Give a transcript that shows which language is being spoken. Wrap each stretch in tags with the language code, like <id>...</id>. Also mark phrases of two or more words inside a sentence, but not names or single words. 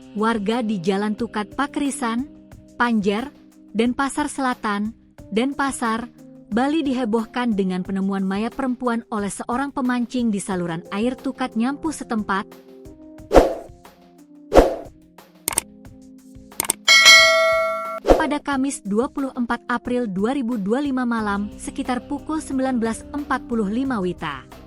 <id>warga di Jalan Tukat Pakrisan, Panjer, Denpasar Selatan, Denpasar, Bali dihebohkan dengan penemuan mayat perempuan oleh seorang pemancing di saluran air Tukat Nyampu setempat. Pada Kamis 24 April 2025 malam sekitar pukul 19.45 WITA.</id>